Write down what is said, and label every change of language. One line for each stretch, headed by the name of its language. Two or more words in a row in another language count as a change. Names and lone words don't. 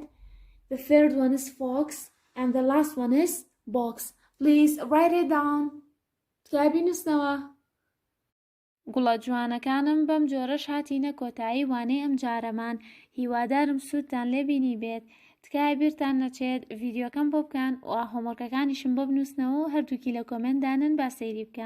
English: The third one is fox. And the last one is box. Please write it down.
Central Kurdish: تکای بینووسنەوە. گوڵە جوانەکانم بەم جۆرەش هاتینە کۆتایی وانەی ئەم جارەمان. هیوادارم سوودتان لێبینی بێت. تکای بیرتان نەچێت ڤیدیۆکەم بۆ بکەن و هۆمۆرکەکانیشم بۆ بنووسنەوە و هەردووکی لە کۆمنتدانن با سەیری بکەم.